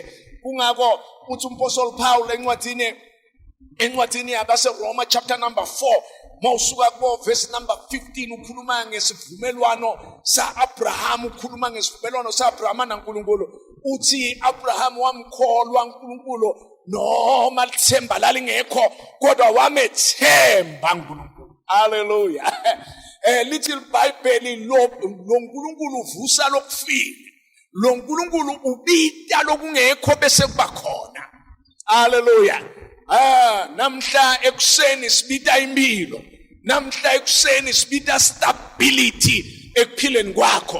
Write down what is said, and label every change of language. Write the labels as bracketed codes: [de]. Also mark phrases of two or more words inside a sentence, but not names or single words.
[ss] Kungako uthi uMpostoli Paul encwadini yabaseRoma [en] chapter number [ss] 4 mawusuka ku [en] verse number [ss] 15 ukhuluma ngesivumelwano saAbraham, ukhuluma ngesivumelwano saAbraham naNkulunkulu. Uthi Abraham wamkholwa uNkulunkulu noma lithemba lalingekho kodwa wamethemba uNkulunkulu. Hallelujah. [en] Little Bible [ss] lo uNkulunkulu uvusa lokufika. Lo uNkulunkulu ubita lokungekho bese kuba khona. Hallelujah. Namhla ekuseni sibita impilo. Namhla ekuseni sibita stability ekuphileni kwakho.